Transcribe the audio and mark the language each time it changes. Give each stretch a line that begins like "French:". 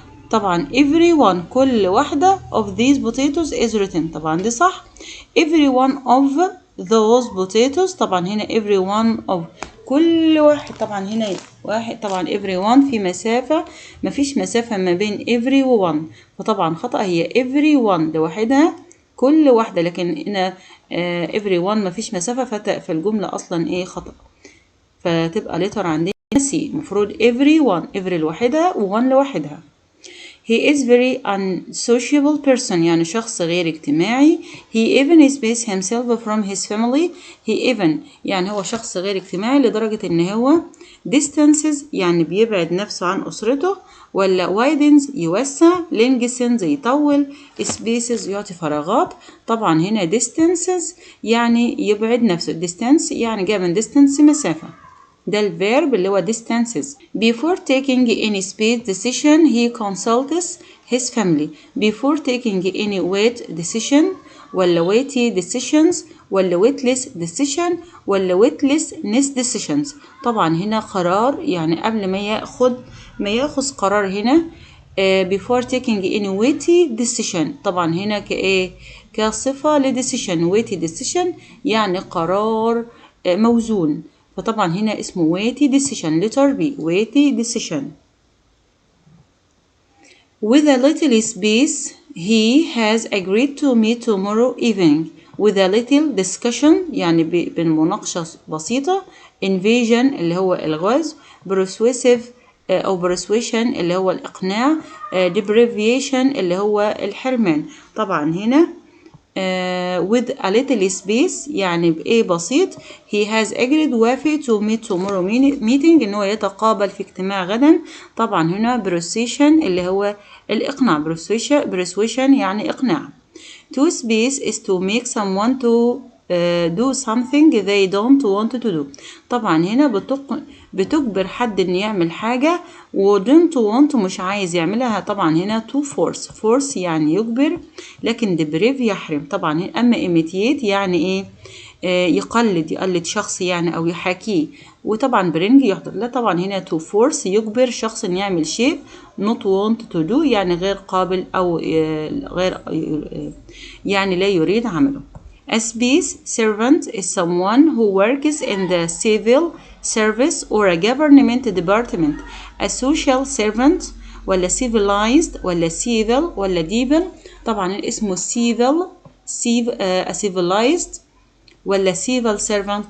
Arabic: طبعا every one كل واحدة of these potatoes is written، طبعا دي صح. every one of those potatoes، طبعا هنا every one of كل واحد، طبعا هنا واحد، طبعا every one في مسافة، مفيش مسافة ما بين every و one، فطبعا خطأ، هي every one لوحدها كل واحدة، لكن هنا every one مفيش مسافة، فالجملة أصلا إيه خطأ، فتبقى letter عندنا C. مفروض every one every لوحدها و one لوحدها.
English: He is very unsociable person،
Arabic: يعني شخص غير اجتماعي.
English: He even spaces himself from his family. He even
Arabic: يعني هو شخص غير اجتماعي لدرجة إن هو distances يعني بيبعد نفسه عن أسرته، ولا widens يوسع، lengthens يطول، spaces يعطي فراغات. طبعا هنا distances يعني يبعد نفسه، distance يعني جاء من distance مسافة، ده الفيرب اللي هو distances.
English: Before taking any space decision he consults his family. Before taking any weight decision ولا weighty decisions ولا weightless decision ولا weightlessness decisions.
Arabic: طبعا هنا قرار يعني قبل ما ياخذ قرار هنا.
English: before taking any weighty decision،
Arabic: طبعا هنا كايه كصفة لديسيشن.
English: weighty decision
Arabic: يعني قرار موزون،
English: فطبعا هنا اسمه weighty decision letter B weighty decision. With a little space he has agreed to meet tomorrow evening. with a little discussion
Arabic: يعني بالمناقشة بسيطة. invasion اللي هو الغاز. persuasive أو persuasion اللي هو الإقناع. deprivation اللي هو الحرمان. طبعا هنا with a little space يعني بإيه بسيط.
English: he has agreed
Arabic: وافق
English: to meet tomorrow meeting
Arabic: إن هو يتقابل في اجتماع غدا. طبعا هنا persuasion اللي هو الإقناع. persuasion يعني إقناع.
English: to space is to make someone to do something they don't want to do.
Arabic: طبعا هنا بتجبر حد إن يعمل حاجة و
English: don't want
Arabic: مش عايز يعملها. طبعا هنا to force يعني يجبر، لكن deprive يحرم. طبعا أما imitate يعني إيه يقلد شخص يعني أو يحاكيه. وطبعا bring يحضر. لا طبعا هنا to force يجبر شخص إن يعمل شيء.
English: not want to do
Arabic: يعني غير قابل أو غير يعني لا يريد عمله.
English: A space servant is someone who works in the civil service or a government department. A social servant ولا civilized ولا civil ولا devil. طبعا اسمه civilized ولا civil servant.